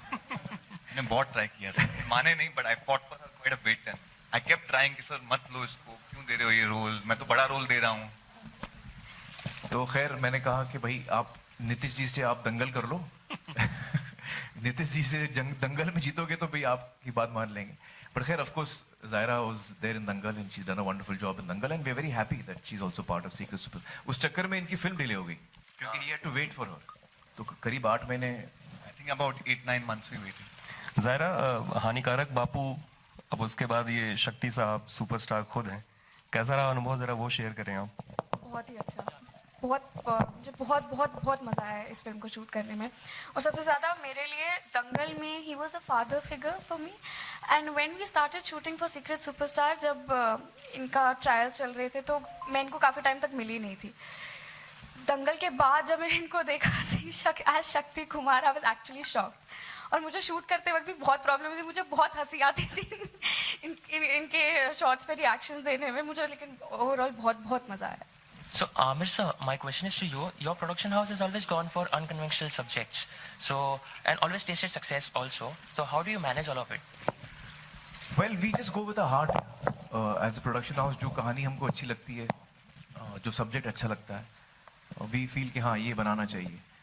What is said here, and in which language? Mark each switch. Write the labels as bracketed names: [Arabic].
[Hindi] मैंने बहुत ट्राई किया था, माने नहीं, [English] but I fought for quite a bit and I kept trying [Hindi] कि सर मत लो इसको, क्यों दे रहे हो ये रोल, मैं तो बड़ा रोल दे रहा हूँ. तो खैर मैंने कहा कि भाई आप नीतीश जी से आप दंगल कर लो. नीतीश जी से दंगल में जीतोगे तो भाई आपकी बात मान लेंगे. [English] But खैर of course Zaira was there in Dangal and she's done a wonderful job in Dangal and we're very happy that she's also part of Secret Super. [Hindi] उस चक्कर में इनकी फिल्म डिले हो गई क्योंकि [English] he had to wait for her. [Hindi] तो करीब 8 महीने, [English] I think about 8-9 months we waited. [Hindi] Zaira, हानिकारक बापू, अब उसके बाद ये शक्ति साहब सुपरस्टार खुद हैं, कैसा रहा अनुभव, जरा वो शेयर करें आप. बहुत ही अच्छा, मुझे बहुत बहुत बहुत मज़ा आया इस फिल्म को शूट करने में. और सबसे ज़्यादा मेरे लिए दंगल में he [English] Was a father figure for me. And when we started shooting for Secret Superstar, [Hindi] जब इनका ट्रायल्स चल रहे थे तो मैं इनको काफ़ी टाइम तक मिली नहीं थी. दंगल के बाद जब मैंने इनको देखा as Shakti Kumar, [English] I was actually shocked. [Hindi] और मुझे शूट करते वक्त भी बहुत प्रॉब्लम हुई थी, मुझे बहुत हंसी आती थी इनके शॉट्स पे रिएक्शंस देने में मुझे, लेकिन ओवरऑल बहुत बहुत मज़ा आया. [English] So, Amir sir, my question is to you. Your production house has always gone for unconventional subjects, and always tasted success also. So, how do you manage all of it? well we just go with our heart as a production house. [Hindi] जो कहानी हमको अच्छी लगती है, जो subject अच्छा लगता है, [English] we feel [Hindi] कि हाँ ये बनाना चाहिए.